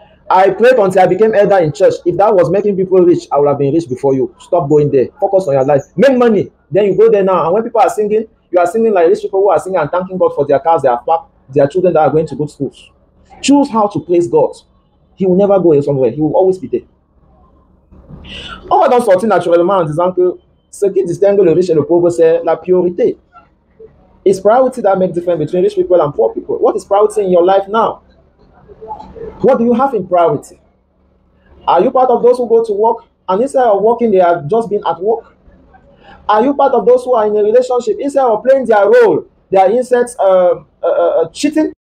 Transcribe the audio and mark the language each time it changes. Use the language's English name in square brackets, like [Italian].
[English] I prayed until I became elder in church. If that was making people rich, I would have been rich before you. Stop going there. Focus on your life. Make money. Then you go there now. And when people are singing, you are singing like rich people who are singing and thanking God for their cars, their park, their children that are going to good schools. Choose how to praise God. He will never go somewhere. He will always be there. [French] On va donc sortir naturellement en disant que ce qui distingue le riche et le pauvre, c'est la priorité. [English] It's priority that makes difference between rich people and poor people. What is priority in your life now? What do you have in priority? Are you part of those who go to work and instead of working, they have just been at work? Are you part of those who are in a relationship, instead of playing their role, they are instead cheating?